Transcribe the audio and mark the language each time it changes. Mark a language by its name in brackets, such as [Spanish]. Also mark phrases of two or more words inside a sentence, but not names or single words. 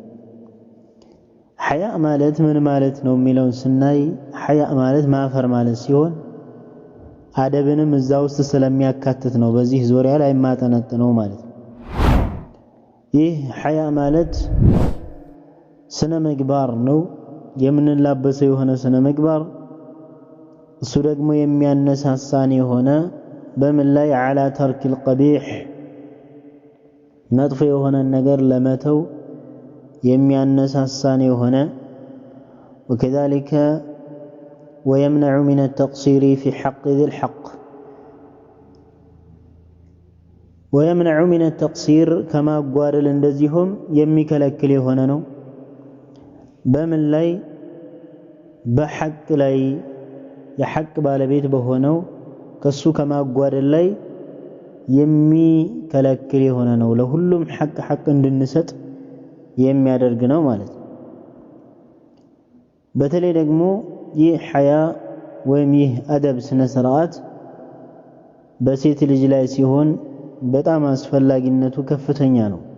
[Amharic] ሐያ ማለት ምን ማለት ነው የሚለውን ስናይ ሐያ ማለት ማፈር ማለት ሲሆን አደብንም እዛ ውስጥ ስለሚያካትት ነው በዚህ ዙሪያ ላይ ማጠነጥነው ማለት ነው። ይህ ሐያ ማለት ስነ ምግባር ነው። የምንላበሰው የሆነ ስነ ምግባር እሱ ደግሞ የሚያነሳሳን የሆነ በምን ላይ [Arabic] على ترك القبيح [Amharic] መጥፎ የሆነ ነገር ለመተው የሚያነሳሳን የሆነ [Arabic] وكذلك ويمنع من التقصير في حق ذي الحق ويمنع من التقصير كما قال [Amharic] እንደዚሁም የሚከለክል የሆነ ነው። በምን ላይ በሐቅ ላይ የሐቅ ባለቤት በሆነው ከሱ ከማጓደል ላይ የሚከለክል የሆነ ነው። ለሁሉም ሐቅ እንድንሰጥ የሚያደርግ ነው ማለት ነው። በተለይ ደግሞ ይህ ሐያ ወይም ይህ አደብ ስነ ስርዓት በሴት ልጅ ላይ ሲሆን በጣም አስፈላጊነቱ ከፍተኛ ነው።